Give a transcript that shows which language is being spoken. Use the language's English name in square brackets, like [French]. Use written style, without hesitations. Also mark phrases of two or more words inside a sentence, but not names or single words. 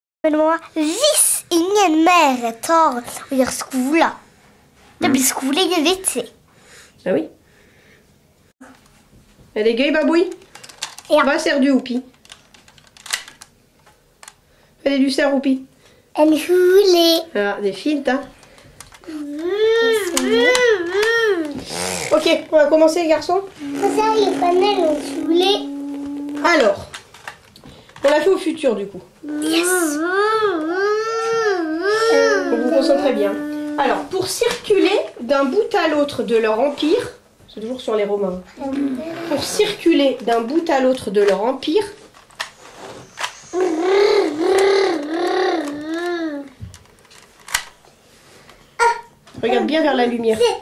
[Norwegian] Men hvis ingen mer tar og gjør skole, det blir skole ingen vits i. [French] Ah oui. [Norwegian] Er det gøy, Babouille? Ja. Hva ser du oppi? Hva er det du ser oppi? En hule. Ja, det er fint, da. [French] Ok, on va commencer, les garçons. Alors, on l'a fait au futur, du coup. Yes. Donc vous concentrez bien. Alors, pour circuler d'un bout à l'autre de leur empire, c'est toujours sur les Romains, pour circuler d'un bout à l'autre de leur empire, regarde bien vers la lumière.